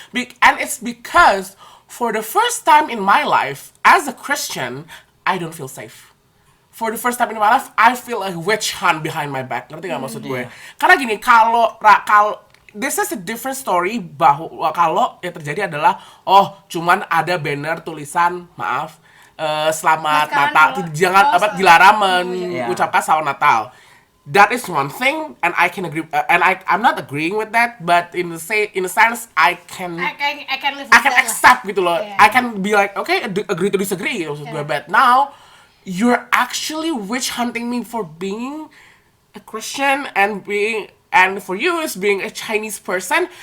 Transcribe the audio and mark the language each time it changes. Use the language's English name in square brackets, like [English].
[English] And it's because for the first time in my life as a Christian I don't feel safe. For the first time in my life I feel a witch hunt behind my back, [Indonesian] ngerti gak maksud gue? Karena gini, kalau [English] this is a different story [Indonesian] bahwa kalau yang terjadi adalah cuman ada banner tulisan maaf selamat Natal, jangan dilarang mengucapkan selamat Natal. [English] That is one thing, and I can agree, and I'm not agreeing with that, but in a sense I can live with I can that accept [Indonesian] gitu loh. [English] I can be like okay, agree to disagree [Indonesian] maksud gue, [English] but now you're actually witch hunting me for being a Christian and for you as being a Chinese person.